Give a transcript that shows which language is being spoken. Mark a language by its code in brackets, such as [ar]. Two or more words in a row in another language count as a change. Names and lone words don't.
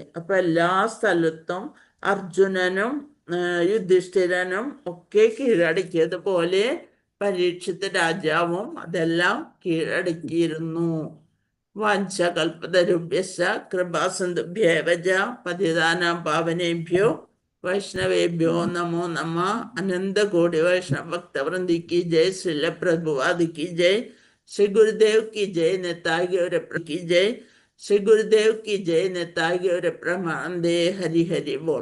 [ml] അപ്പൊ എല്ലാ സ്ഥലത്തും അർജുനനും യുധിഷ്ഠിരനും ഒക്കെ കീഴടക്കിയതുപോലെ പരീക്ഷിത് രാജാവും അതെല്ലാം കീഴടക്കിയിരുന്നു. [sa] വാഞ്ചകൽപതരുഭ്യശ്ച കൃപാസിന്ധുഭ്യേവ പതിതാനാം പാവനേഭ്യോ വൈഷ്ണവേഭ്യോ നമോ നമഃ. [hi] अनंतकोटि वैष्णव भक्तवृंदी की जय. श्रील प्रभुपाद की जय. श्री गुरुदेव की जय. नेताय गौर की जय. श्री गुरुदेव की जय. नेताय गौर प्रमानंदे. हरि हरि बोल.